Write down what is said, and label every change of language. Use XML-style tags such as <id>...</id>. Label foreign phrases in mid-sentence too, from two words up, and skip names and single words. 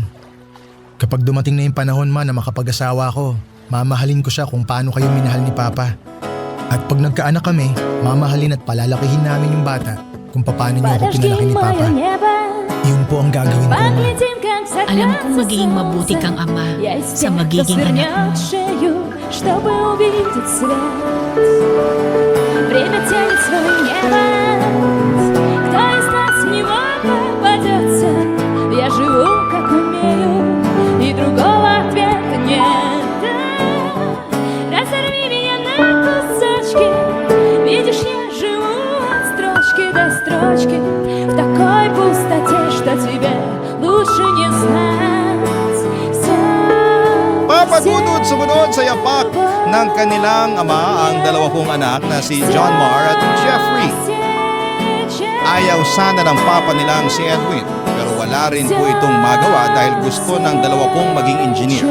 <tl>Kapag dumating na yung panahon ma na makapag-asawa ko, mamahalin ko siya kung paano kayo minahal ni Papa. At pag nagkaanak kami, mamahalin at palalakihin namin yung bata kung paano niyo ako pinalaki ni Papa. Yun po ang gagawin ko ma. Alam kong magiging mabuti kang ama sa magiging anak mo.</tl> <ru>Чтобы увидеть свет, время тянет свой невоз. Кто из нас в него попадется? Я живу, как умею, и другого ответа нет. Разорви меня на кусочки. Видишь, я живу от строчки до строчки, в такой пустоте, что тебе лучше не знать.</ru> <tl>Papadudod sumunod sa yapak ng kanilang ama ang dalawa kong anak na si John Mar at Jeffrey. Ayaw sana ng papa nilang si Edwin, pero wala rin po itong magawa dahil gusto ng dalawa kong maging engineer.</tl>